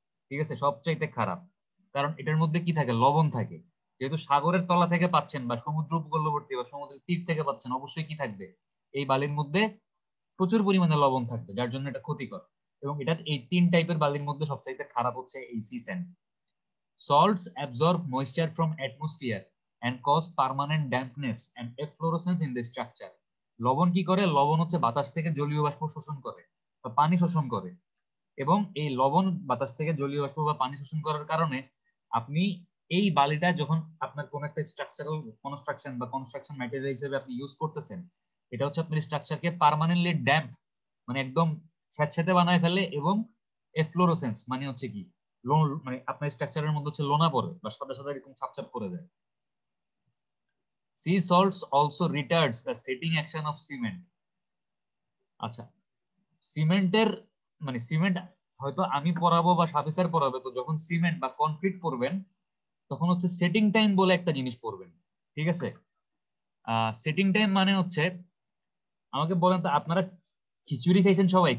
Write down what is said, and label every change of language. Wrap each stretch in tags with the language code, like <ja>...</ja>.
<bn>ঠিক আছে, সবচাইতে খারাপ, কারণ এটার মধ্যে কি থাকে, লবণ থাকে। যেহেতু সাগরের তলা থেকে পাচ্ছেন বা সমুদ্র উপকূলবর্তী বা সমুদ্রের তীর থেকে পাচ্ছেন, অবশ্যই কি থাকবে, এই বালির মধ্যে প্রচুর পরিমাণে লবণ থাকবে, যার জন্য এটা ক্ষতিকর। এবং এটা এই 3 টাইপের বালির মধ্যে সবচাইতে খারাপ হচ্ছে এই C sand.</bn> <en>Salts absorb moisture from atmosphere and cause permanent dampness and efflorescence in the structure.</en> <bn>লবণ কি করে, লবণ হচ্ছে বাতাস থেকে জলীয় বাষ্প শোষণ করে বা পানি শোষণ করে, এবং এই লবণ বাতাস থেকে জলীয় বাষ্প বা পানি শোষণ করার কারণে আপনি এই বালিটা যখন আপনার কোন একটা স্ট্রাকচারাল কনস্ট্রাকশন বা কনস্ট্রাকশন ম্যাটেরিয়াল হিসেবে আপনি ইউজ করতেছেন, এটা হচ্ছে আপনার স্ট্রাকচারকে পার্মানেন্টলি ড্যাম্প, মানে একদম স্যাঁতস্যাঁতে বানায় ফেলে, এবং এফ্লোরোসেন্স মানে হচ্ছে কি, মানে আপনার স্ট্রাকচারের মধ্যে হচ্ছে লোনা পড়ে বা সাদা সাদা এরকম ছাপছাপ করে দেয়।</bn> <en>Sea salts also retards the setting action of cement.</en> <bn>আচ্ছা, সিমেন্টের মানে সিমেন্ট হয়তো আমি পড়াবো বা সাফিসার পড়াবে, তো যখন সিমেন্ট বা কনক্রিট পড়বেন তখন হচ্ছে সেটিং টাইম বলে একটা জিনিস পড়বেন। ঠিক আছে, সেটিং টাইম মানে হচ্ছে, আমাকে বলেন তো, আপনারা খিচুড়ি খাইছেন সবাই?</bn>